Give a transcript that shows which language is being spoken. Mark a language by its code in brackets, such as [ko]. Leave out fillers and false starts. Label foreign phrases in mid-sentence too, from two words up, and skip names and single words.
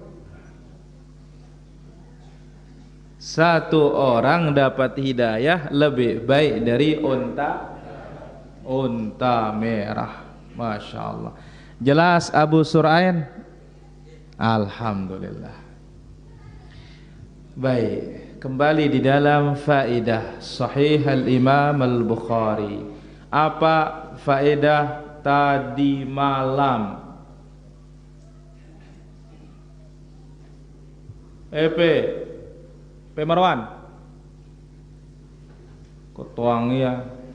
[id] Satu orang dapat hidayah lebih baik dari unta merah. [ar] Masya Allah. [id] Jelas Abu Surain? Alhamdulillah. Baik, kembali di dalam faedah Sahih al-Imam al-Bukhari. Apa faedah tadi malam? P Marwan ketuang ya.